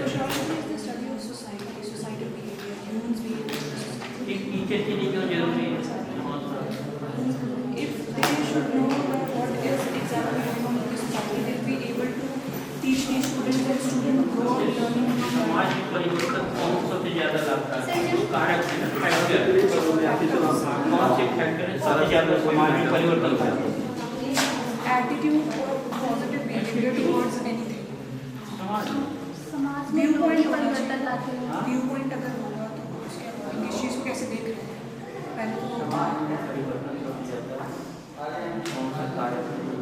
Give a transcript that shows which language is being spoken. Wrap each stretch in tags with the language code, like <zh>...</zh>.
<en>Sociology is the study of society, societal behavior, humans' behavior.</en> <hi>एक teacher के लिए क्यों जरूरी है समाज शास्त्र?</hi> <en>If they should know what is exactly going on in the society, they'll be able to teach these students and students grow up learning.</en> <hi>समाज में परिवर्तन कौन सबसे ज्यादा लाभकारी है? जो कारक है ना फैक्टर कौन से फैक्टर है सबसे ज्यादा समाज में परिवर्तन करते हैं?</hi> <en>Attitude or positive behavior towards anything.</en> <hi>समाज में लोग ही परिवर्तन लाते हैं। व्यू पॉइंट अगर होगा तो उसके बाद इस चीज़ को कैसे देख रहे हैं पहले तो समाज में परिवर्तन सबसे ज्यादा कौन सा कारक है?</hi>